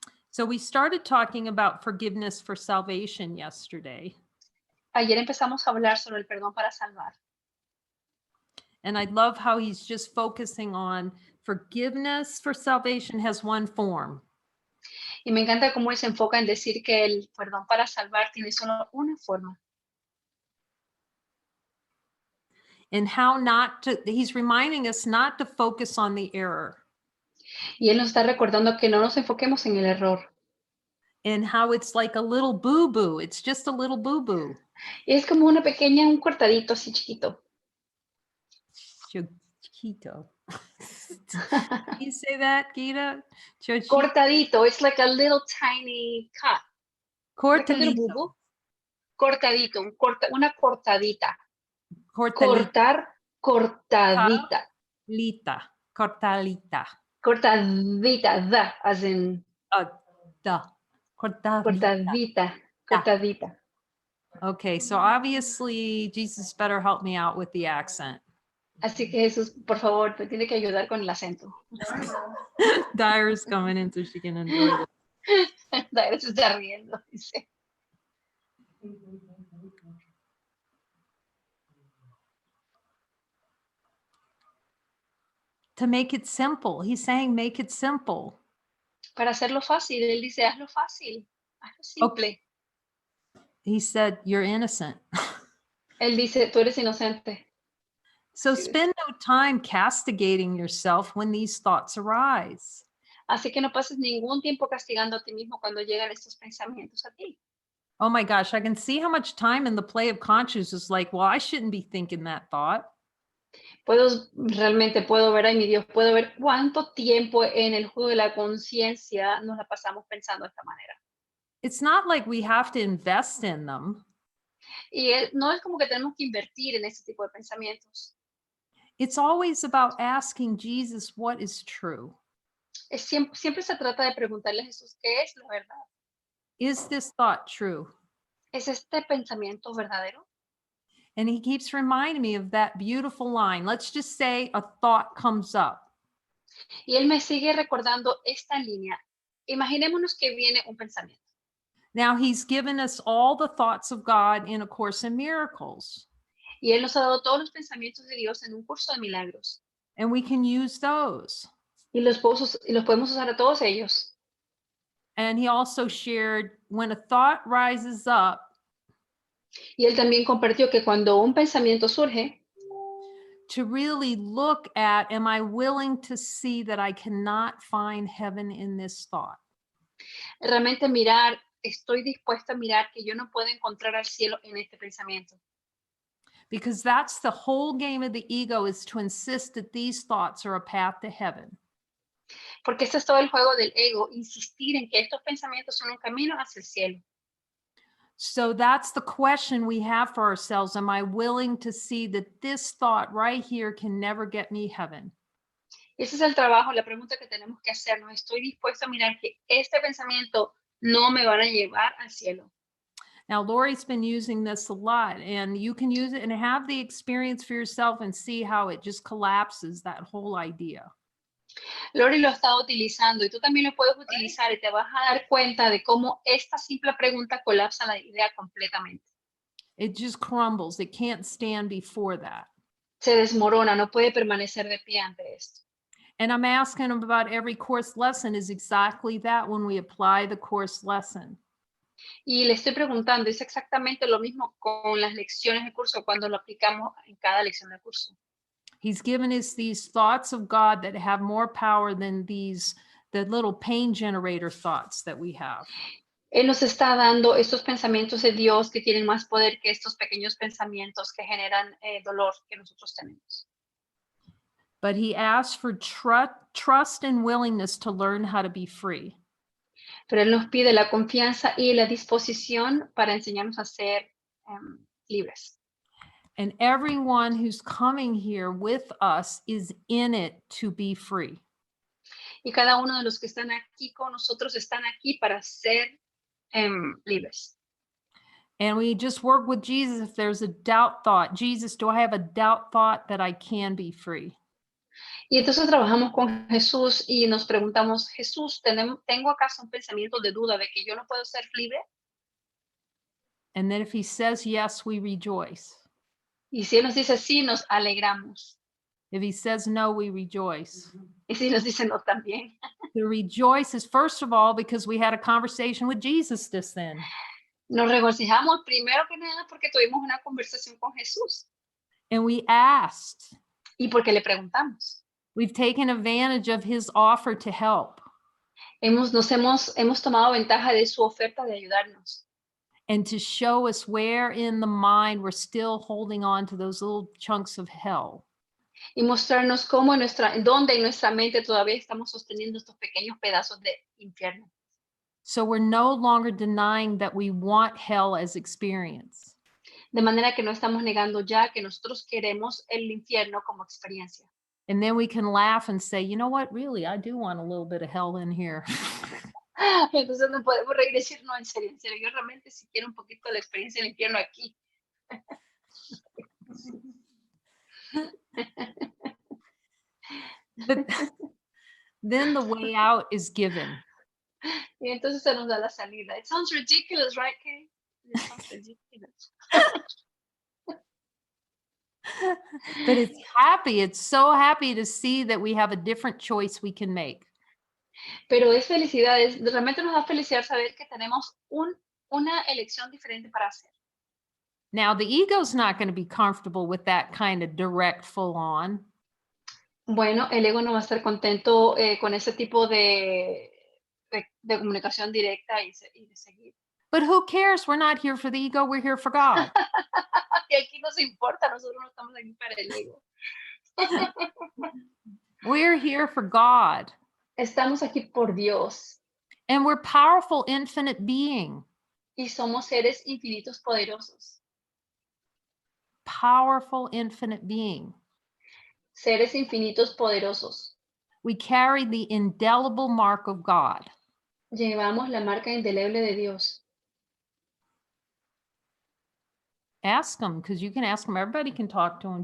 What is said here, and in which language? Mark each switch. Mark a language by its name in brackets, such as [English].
[English] So we started talking about forgiveness for salvation yesterday. [Spanish] Ayer empezamos a hablar sobre el perdón para salvar. [English] And I love how he's just focusing on forgiveness for salvation has one form. [Spanish] Y me encanta cómo él se enfoca en decir que el perdón para salvar tiene solo una forma. [English] And how not to, he's reminding us not to focus on the error. [Spanish] Y él nos está recordando que no nos enfoquemos en el error. [English] And how it's like a little boo-boo. It's just a little boo-boo. [Spanish] Y es como una pequeña, un cortadito así chiquito. Chiquito. [English] Can you say that, Gita? [Spanish] Cortadito. [English] It's like a little tiny cut. Like a little [Spanish] Cortadito. boo-boo. Cortadito, una cortadita. Cortadito. Cortar cortadita, Cortadita. cortadita, da, [English] as in [Spanish] Da. Cortadita. cortadita, Da. cortadita. [English] Okay, so obviously Jesus better help me out with the accent. [Spanish] Así que Jesús, por favor, me tiene que ayudar con el acento. [English] Dyer's coming in so she can enjoy this. [Spanish] Daira se está riendo, dice. [English] To make it simple. He's saying make it simple. [Spanish] Para hacerlo fácil, él dice, hazlo fácil, hazlo simple. [English] He said, you're innocent. [Spanish] Él dice, tú eres inocente. [English] So [Spanish] Sí. [English] spend no time castigating yourself when these thoughts arise. [Spanish] Así que no pases ningún tiempo castigando a ti mismo cuando llegan estos pensamientos a ti. [English] Oh my gosh, I can see how much time in the play of conscience is like, well, I shouldn't be thinking that thought. [Spanish] Realmente puedo ver, ay mi Dios, puedo ver cuánto tiempo en el juego de la conciencia nos la pasamos pensando de esta manera. [English] It's not like we have to invest in them. [Spanish] Y no es como que tenemos que invertir en ese tipo de pensamientos. [English] It's always about asking Jesus what is true. [Spanish] Siempre se trata de preguntarle a Jesús, ¿qué es la verdad? [English] Is this thought true? [Spanish] ¿Es este pensamiento verdadero? [English] And he keeps reminding me of that beautiful line. Let's just say a thought comes up. [Spanish] Y él me sigue recordando esta línea. Imaginémonos que viene un pensamiento. [English] Now, he's given us all the thoughts of God in A Course in Miracles, [Spanish] Y él nos ha dado todos los pensamientos de Dios en un curso de milagros. [English] and we can use those. [Spanish] Y los podemos usar a todos ellos. [English] And he also shared when a thought rises up, [Spanish] Y él también compartió que cuando un pensamiento surge, [English] to really look at, am I willing to see that I cannot find heaven in this thought? [Spanish] realmente mirar, estoy dispuesta a mirar que yo no puedo encontrar al cielo en este pensamiento. [English] Because that's the whole game of the ego, is to insist that these thoughts are a path to heaven. [Spanish] Porque este es todo el juego del ego, insistir en que estos pensamientos son un camino hacia el cielo. [English] So that's the question we have for ourselves. Am I willing to see that this thought right here can never get me heaven? [Spanish] Ese es el trabajo, la pregunta que tenemos que hacernos. ¿Estoy dispuesto a mirar que este pensamiento no me van a llevar al cielo? [English] Now, Lori's been using this a lot, and you can use it and have the experience for yourself and see how it just collapses that whole idea. [Spanish] Lori lo ha estado utilizando y tú también lo puedes utilizar y te vas a dar cuenta de cómo esta simple pregunta colapsa la idea completamente. [English] It just crumbles. It can't stand before that. [Spanish] Se desmorona, no puede permanecer de pie ante esto. [English] And I'm asking them about every course lesson is exactly that when we apply the course lesson. [Spanish] Y le estoy preguntando, es exactamente lo mismo con las lecciones de curso cuando lo aplicamos en cada lección de curso. [English] He's given us these thoughts of God that have more power than the little pain generator thoughts that we have. [Spanish] Él nos está dando estos pensamientos de Dios que tienen más poder que estos pequeños pensamientos que generan dolor que nosotros tenemos. [English] But he asks for trust and willingness to learn how to be free. [Spanish] Pero Él nos pide la confianza y la disposición para enseñarnos a ser libres. [English] And everyone who's coming here with us is in it to be free. [Spanish] Y cada uno de los que están aquí con nosotros están aquí para ser libres. [English] And we just work with Jesus if there's a doubt thought. Jesus, do I have a doubt thought that I can be free? [Spanish] Y entonces trabajamos con Jesús y nos preguntamos, Jesús, ¿tengo acaso un pensamiento de duda de que yo no puedo ser libre? [English] And then if he says yes, we rejoice. [Spanish] Y si Él nos dice sí, nos alegramos. [English] If he says no, we rejoice. [Spanish] Y si nos dice no también. [English] To rejoice is first of all because we had a conversation with Jesus just then. [Spanish] Nos regocijamos primero que nada porque tuvimos una conversación con Jesús [English] And we asked. [Spanish] y porque le preguntamos. [English] We've taken advantage of his offer to help. [Spanish] Hemos tomado ventaja de su oferta de ayudarnos [English] And to show us where in the mind we're still holding on to those little chunks of hell. [Spanish] y mostrarnos cómo dónde en nuestra mente todavía estamos sosteniendo estos pequeños pedazos de infierno. [English] So we're no longer denying that we want hell as experience. [Spanish] De manera que no estamos negando ya que nosotros queremos el infierno como experiencia. [English] And then we can laugh and say, you know what, really, I do want a little bit of hell in here. [Spanish] Entonces no podemos reír y decir, no, en serio, yo realmente sí quiero un poquito la experiencia del infierno aquí. [English] But then the way out is given. [Spanish] Y entonces se nos da la salida. [English] It sounds ridiculous, right, Kay? It sounds ridiculous. But it's happy. It's so happy to see that we have a different choice we can make. [Spanish] Pero es felicidad, realmente nos da felicidad saber que tenemos una elección diferente para hacer. [English] Now, the ego's not going to be comfortable with that kind of direct, full on. [Spanish] Bueno, el ego no va a estar contento con ese tipo de comunicación directa y de seguir. [English] But who cares? We're not here for the ego. We're here for God. [Spanish] Y aquí nos importa, nosotros no estamos aquí para el ego. [English] We're here for God. [Spanish] Estamos aquí por Dios [English] And we're powerful, infinite being. [Spanish] y somos seres infinitos poderosos. [English] Powerful, infinite being. [Spanish] Seres infinitos poderosos. [English] We carry the indelible mark of God. [Spanish] Llevamos la marca indeleble de Dios. [English] Ask them, because you can ask them. Everybody can talk to him.